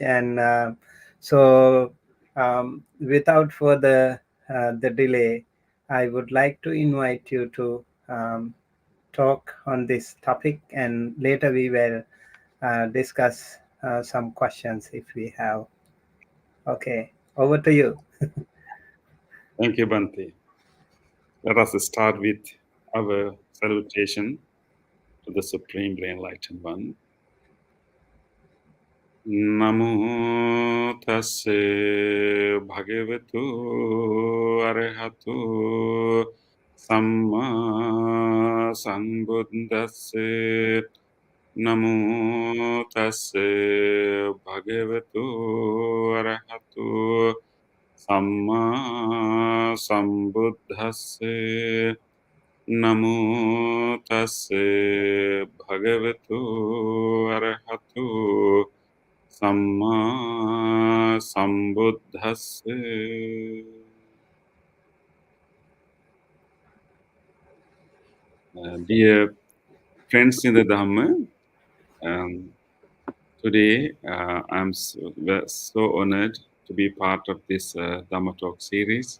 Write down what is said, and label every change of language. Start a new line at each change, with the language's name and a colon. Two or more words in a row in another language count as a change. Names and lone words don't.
English: And so, without further the delay, I would like to invite you to talk on this topic, and later we will discuss some questions if we have. Okay, over to you. Thank you, Bhante. Let us start with our salutation to the Supremely Enlightened One.
Pali: Namo tassa bhagavatu arahatu samma sambuddhassa. Namo tassa bhagavatu arahatu samma sambuddhassa. Namo tassa bhagavatu arahatu samma sambuddhassa.
English: Dear friends in the Dhamma, today I'm so honored to be part of this Dhamma Talk series.